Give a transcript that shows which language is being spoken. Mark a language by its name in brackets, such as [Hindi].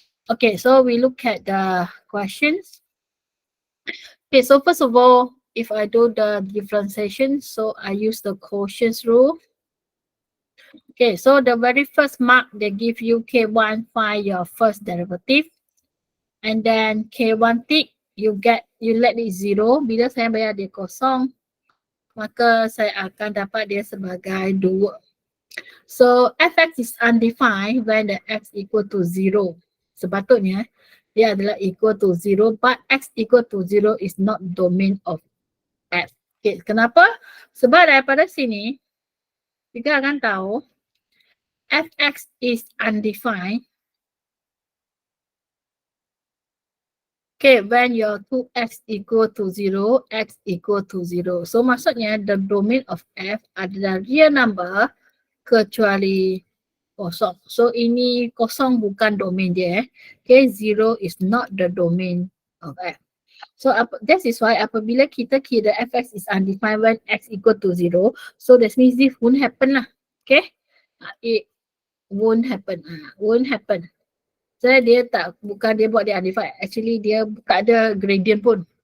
[English] Okay, so we look at the questions. Okay, so first of all, if I do the differentiation, so I use the quotient rule. Okay, so the very first mark, they give you K1, find your first derivative. And then K1 tick, you let it 0. [Malay] Bila saya bayar dia kosong, maka saya akan dapat dia sebagai 2. [English] So fx is undefined when the x equal to 0. [Malay] Sepatutnya dia adalah [English] equal to 0, but x equal to 0 is not domain of f. Okay, [Malay] kenapa? Sebab daripada sini, kita akan tahu [English] fx is undefined. Okay, when your 2x equal to 0, x equal to 0. So maksudnya the domain of f adalah real number [Malay] kecuali kosong. So ini kosong bukan domain dia. [English] Okay, 0 is not the domain of f. So that is why [Malay] apabila kita kira [English] fx is undefined when x equal to 0, so that means this won't happen lah. Okay, it won't happen. Won't happen. [Malay] So dia bukan dia buat dia undefined. Actually dia tak ada gradient pun.